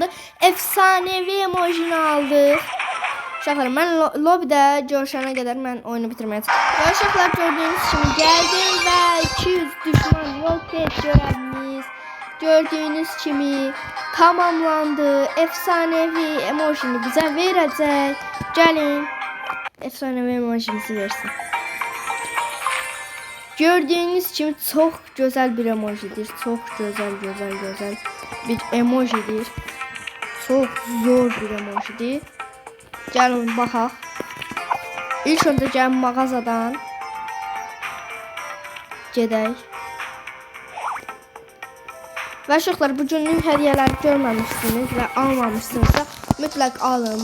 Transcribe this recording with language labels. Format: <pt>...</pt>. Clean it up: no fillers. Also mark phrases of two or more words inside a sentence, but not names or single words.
<az>Efsanevi emojini aldıq. Uşaqlar, mən lobbydə görüşənə qədər mən oyunu bitirməyə çalışıyorum. Və uşaqlar, gördüyünüz kimi gəldim və 200</az> <tr>düşman yok et görevimiz</tr> <az>gördüyünüz kimi tamamlandı. Efsanevi emojini bizə verəcək. Gəlin, efsanevi emojimizi versin.</az> <tr>Gördüğünüz kimi çok güzel bir emojidir. Çok güzel bir emojidir. Çok zor bir emojidir.</tr> <az>Gəlin baxaq. İlk öncə gəlin mağazadan gedək. Və uşaqlar, bu günlük hədiyyələri görməmişsiniz və almamışsınızsa mütləq alın.</az>